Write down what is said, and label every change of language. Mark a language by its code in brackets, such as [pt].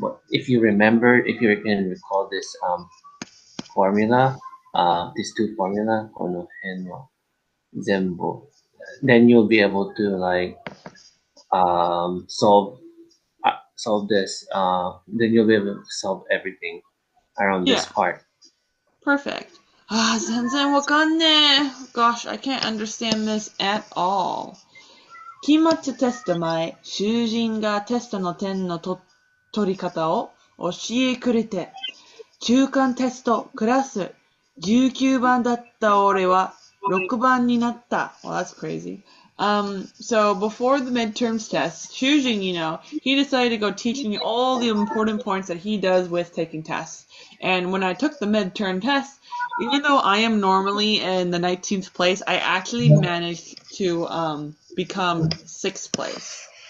[en] If you remember, if you can recall this formula, these two formula, [ja] kono hen wa zenbu, [en] then you'll be able to like solve this. Then you'll be able to solve everything around this part. Perfect. [ja] 全然わかんねえ. [en] Gosh, I can't understand this at all. [ja] 期末テスト前、囚人がテストの点の取り方を教えくれて、中間テストクラス19番だった俺は6番になった. [en] Well, that's crazy. So before the midterms test, Shujin, he decided to go teach me all the important points that he does with taking tests. And when I took the midterm test, even though I am normally in the 19th place, I actually managed to become 6th place.